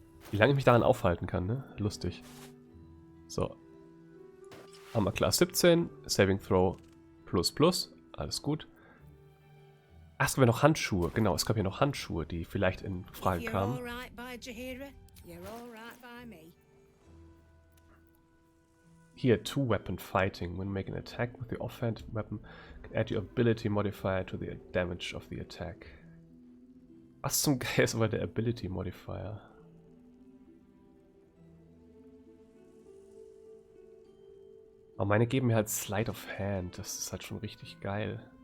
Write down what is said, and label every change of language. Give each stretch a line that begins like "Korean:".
German: Wie lange ich mich daran aufhalten kann, ne? Lustig. So. Armor Class 17, Saving Throw plus plus. Alles gut. Ach, es gab ja noch Handschuhe. Genau, es gab ja noch Handschuhe, die vielleicht in Frage kamen.
English: Here, Two-Weapon Fighting. When making an attack with the offhand weapon, can add your ability modifier to the damage of the attack.
German: Was zum Geil ist aber der Ability Modifier? Aber meine geben mir halt Sleight of Hand. Das ist halt schon richtig geil.